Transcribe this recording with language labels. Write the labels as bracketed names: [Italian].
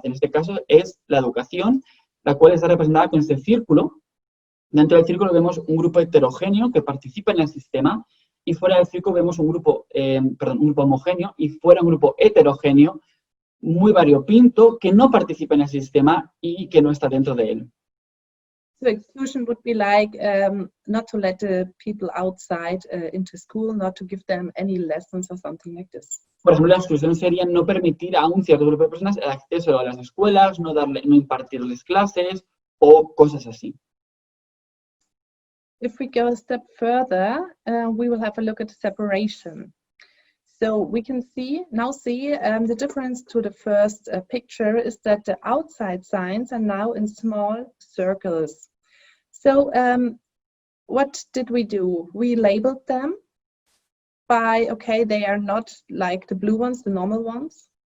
[Spanish] En este caso es la educación, la cual está representada con este círculo. Dentro del círculo vemos un grupo heterogéneo que participa en el sistema y fuera del círculo vemos un grupo homogéneo y fuera un grupo heterogéneo muy variopinto que no participa en el sistema y que no está dentro de él. [English] So exclusion would be like not to let the people outside into school, not to give them any lessons or something like this. [Spanish] Por ejemplo, la exclusión sería no permitir a un cierto grupo de personas el acceso a las escuelas, no impartirles clases o cosas así. [English] If we go a step further, we will have a look at separation. So we can now see the difference to the first picture is that the outside signs are now in small circles. So what did we do? We labeled them by, okay, they are not like the blue ones, the normal ones.